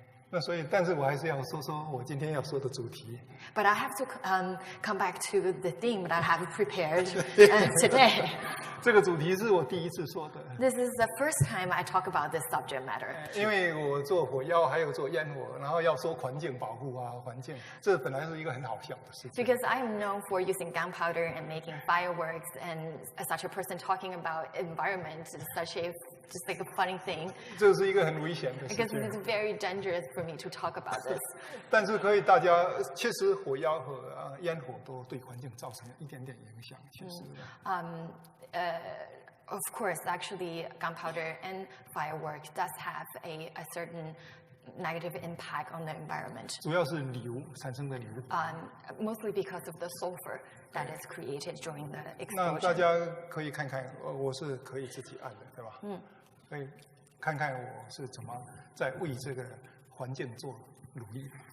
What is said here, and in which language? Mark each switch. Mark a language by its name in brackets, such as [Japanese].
[Chinese] 那所以，但是我还是要说说我今天要说的主题。 [English] But I have to come back to the theme that I have prepared today. [Chinese] 这个主题是我第一次说的。 [English] This is the first time I talk about this subject matter. [Chinese] 因为我做火药，还有做烟火，然后要说环境保护啊，环境，这本来是一个很好笑的事情。 [English] Because I am known for using gunpowder and making fireworks, and as such a person talking about environment is just like a funny thing. [Chinese] 这是一个很危险的事情。 [English] Because it's very dangerous for me to talk about this. [Chinese] 但是可以，大家确实火药和烟火都对环境造成了一点点影响，确实。 [English] Of course, actually, gunpowder and firework does have a certain negative impact on the environment. [Chinese] 主要是硫产生的硫。 [English] Mostly because of the sulfur that is created during the explosion. [Chinese] 那大家可以看看，我是可以自己按的，对吧？可以看看我是怎么在为这个环境做努力。